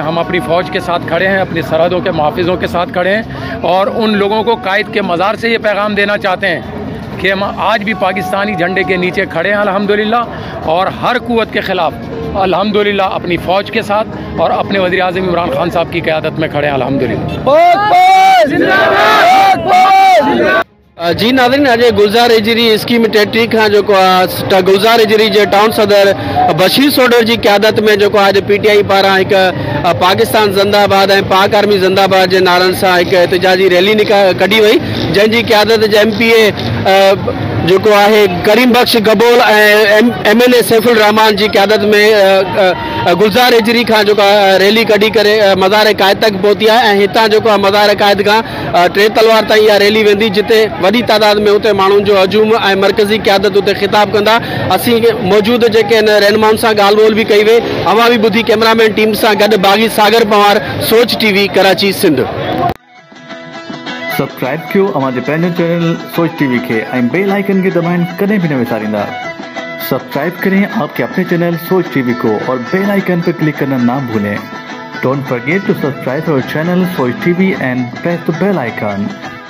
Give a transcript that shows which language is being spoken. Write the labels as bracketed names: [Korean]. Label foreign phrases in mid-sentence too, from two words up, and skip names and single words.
[Urdu] ہم اپنی فوج کے ساتھ کھڑے ہیں، اپنی سرحدوں کے محافظوں کے ساتھ کھڑے ہیں، اور ان لوگوں کو قائد کے مزار سے یہ پیغام دینا چاہتے ہیں کہ ہم آج بھی پاکستانی جھنڈے کے نیچے کھڑے ہیں الحمدللہ، اور ہر قوت کے خلاف الحمدللہ اپنی فوج کے ساتھ اور اپنے وزیرِ اعظم عمران خان صاحب کی قیادت میں کھڑے ہیں الحمدللہ. [Sindhi] जी नाज़रीन, आज गुलजार हिजरी स्कीम टेट्री का जो गुलजार हिजरी जो टाउन सदर बशीर सोढड़ की क़यादत में जो आज PTI पारा एक पाकिस्तान ज़िंदाबाद ऐं पाक आर्मी ज़िंदाबाद के नारन से एक एहतजाजी रैली कढी वई, जंहिंजी क़यादत MPA जो है करीम बख्श गबोल ऐं MNA सैफुल रहमान की क़यादत में गुलजार हिजरी का जो रैली कढी करे मज़ार कायद तक पहुती है। हितां जो मज़ार कायद का 3 तलवार ताईं इहा रैली वेंदी, जिते वॾी तादाद में उते माण्हुनि जो हजूम ऐं मरकज़ी क़यादत उते ख़िताब कंदा। असीं मौजूद जेके रहनुमाउनि सां ॻाल्हि ॿोल बि कई वई। अवां बि ॿुधी [English] cameraman team [Sindhi] सां गॾु बाग़ी सागर पवार, सोच TV, कराची, सिंध। सब्सक्राइब कयो हमारे पंहिंजे चैनल सोच TV के ऐं [English] bell icon [Sindhi] के दबाइण कदें भी न विसारींदा। [Urdu] سبسکرائب کریں آپ کے اپنے چینل سوچ TV کو اور [English] bell icon [Urdu] پر کلک کرنا نا بھولیں. [English] Don't forget to subscribe our channel Soch TV and press the bell icon.